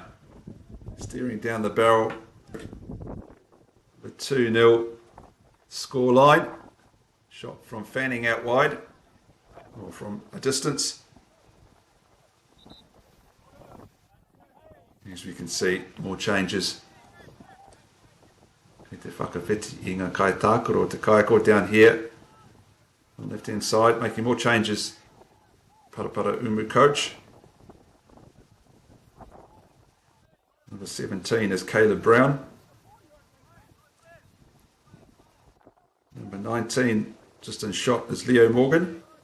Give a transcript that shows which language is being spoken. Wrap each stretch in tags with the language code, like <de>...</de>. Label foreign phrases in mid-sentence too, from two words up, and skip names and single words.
<en>Steering down the barrel. The 2-0 scoreline. Shot from Fanning out wide, or from a distance. As we can see, more changes.</en> <mi>Te whakawhiti I ngā kai tākoro te kaiko</mi> <en>down here. On the left hand side, making more changes. Parapara Umu coach. Number 17 is Caleb Brown. Number 19, just in shot, is Leo Morgan.</en>